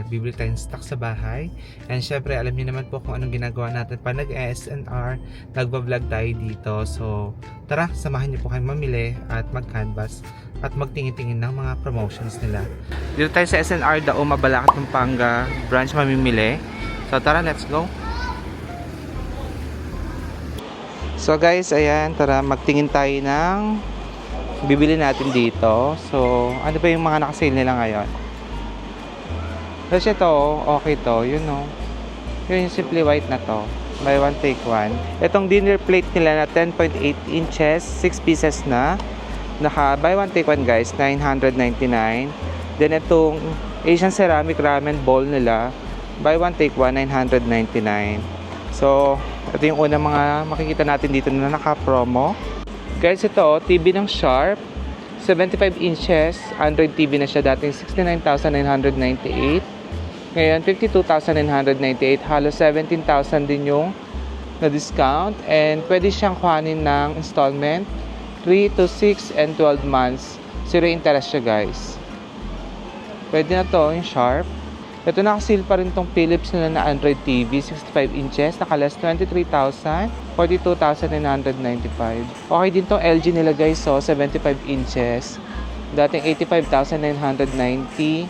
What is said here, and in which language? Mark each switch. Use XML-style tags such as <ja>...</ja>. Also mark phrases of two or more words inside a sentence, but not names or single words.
<tl>Bibili tayong stock sa bahay. And syempre, alam niyo naman po kung anong ginagawa natin pa nag-SNR. Nagba-vlog tayo dito. So, tara, samahan niyo po kayo mamili</tl> <en>at mag-canvas</en> <tl>at magtingin-tingin ng mga promotions nila. Dito tayo sa SNR, Dauma, Balacat, Pampanga branch mamimili. So, tara,</tl> <en>let's go!</en> <tl>So guys, ayan, tara, magtingin tayo ng bibili natin dito. So, ano ba yung mga naka-sale nila ngayon? Kasi ito, okay to. Yun o. Yun yung Simply White na to.</tl> <en>Buy one, take one.</en> <tl>Itong dinner plate nila na 10.8 inches, 6 pieces na. Naka</tl> <en>buy one, take one</en> <tl>guys, 999. Then itong Asian Ceramic Ramen Bowl nila,</tl> <en>buy one, take one,</en> <tl>999. So, ito yung unang mga makikita natin dito na naka-promo. Guys, ito, TV ng Sharp, 75 inches, Android TV na siya, dating 69,998. Ngayon, 52,998, halos 17,000 din yung na-discount. And pwede siyang kuhanin ng installment,</tl> <en>3 to 6 and 12 months. Zero interest</en> <tl>siya, guys. Pwede na to, yung Sharp. Ito, nakasil pa rin tong Philips nila na</tl> <en>Android TV,</en> <tl>65 inches, naka-less 23,000, 42,995. Okay din tong LG nila guys, so 75 inches, dating 85,990.</tl>